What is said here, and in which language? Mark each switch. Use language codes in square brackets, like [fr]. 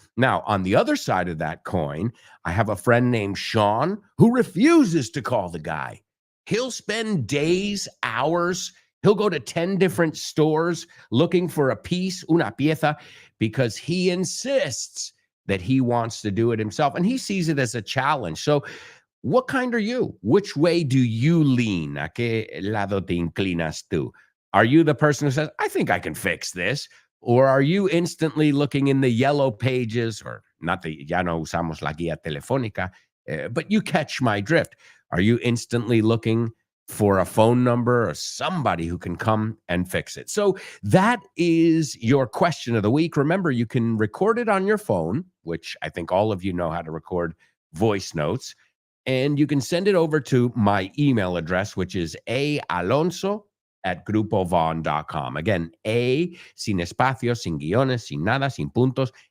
[en] Now, on the other side of that coin, I have a friend named Sean who refuses to call the guy. He'll spend days, hours. He'll go to 10 different stores looking for a piece, [es] una pieza, [en] because he insists that he wants to do it himself. And he sees it as a challenge. So what kind are you? Which way do you lean? [es] ¿A qué lado te inclinas tú? [en] Are you the person who says, I think I can fix this? Or are you instantly looking in the yellow pages, or not the, [es] ya no usamos la guía telefónica, [en] but you catch my drift. Are you instantly looking for a phone number or somebody who can come and fix it? So that is your question of the week. Remember, you can record it on your phone, which I think all of you know how to record voice notes. And you can send it over to my email address, which is aalonso@grupovon.com. Again, [es] A, sin espacios, sin guiones, sin nada, sin puntos.